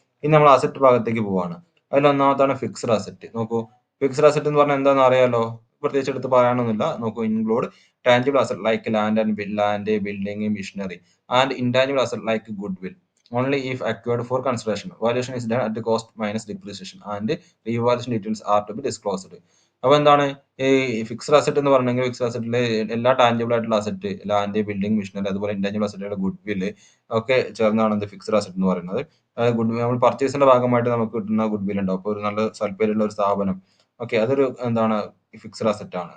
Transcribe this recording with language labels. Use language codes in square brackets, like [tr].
[ml] ഇനി നമ്മൾ അസറ്റ് ഭാഗത്തേക്ക് പോവാണ്. അതിൽ ഒന്നാമത്താണ് ഫിക്സ്ഡ് അസറ്റ്. നോക്കൂ, ഫിക്സ്ഡ് അസറ്റ് എന്ന് പറഞ്ഞാൽ എന്താണെന്ന് അറിയാലോ, പ്രത്യേകിച്ച് എടുത്ത് പറയാനൊന്നുമില്ല. നോക്കൂ, [en] Include tangible asset like land, building, machinery and intangible asset like goodwill. only if acquired for consideration. Valuation is done at the cost minus depreciation and revaluation details are to be disclosed. [ml] അപ്പോൾ എന്താണ് ഈ fixed asset എന്ന് പറഞ്ഞെങ്കിൽ fixed അസറ്റിൽ എല്ലാ tangible ആയിട്ടുള്ള asset, land, building, machinery, അതുപോലെ intangible അസറ്റുകളുടെ good വില്ല് ഒക്കെ ചേർന്നാണ് എന്ത് ഫിക്സ്ഡ് അസറ്റ് എന്ന് പറയുന്നത്. ഗുഡ് നമ്മൾ പർച്ചേസിന്റെ ഭാഗമായിട്ട് നമുക്ക് കിട്ടുന്ന ഗുഡ് വിൽ ഉണ്ടാവും. അപ്പോൾ ഒരു നല്ല സൽപ്പേരുള്ള ഒരു സ്ഥാപനം, ഓക്കെ, അതൊരു എന്താണ് ഫിക്സ്ഡ് അസറ്റ് ആണ്.